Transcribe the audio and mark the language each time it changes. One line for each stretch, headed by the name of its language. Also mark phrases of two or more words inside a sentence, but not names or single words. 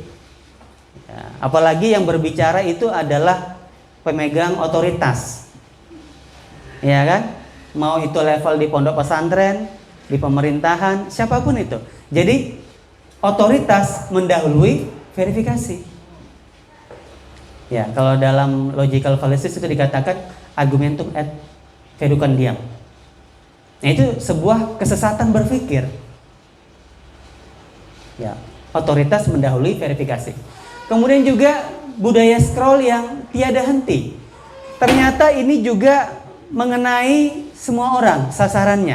Indonesian: Ya, apalagi yang berbicara itu adalah pemegang otoritas. Ya kan? Mau itu level di pondok pesantren, di pemerintahan, siapapun itu. Jadi otoritas mendahului verifikasi. Ya, kalau dalam
English: logical fallacies
Indonesian: itu dikatakan
Latin: argumentum ad veducandiam.
Indonesian: Nah, itu sebuah kesesatan berpikir. Ya, otoritas mendahului verifikasi. Kemudian juga budaya scroll yang tiada henti. Ternyata ini juga mengenai semua orang sasarannya.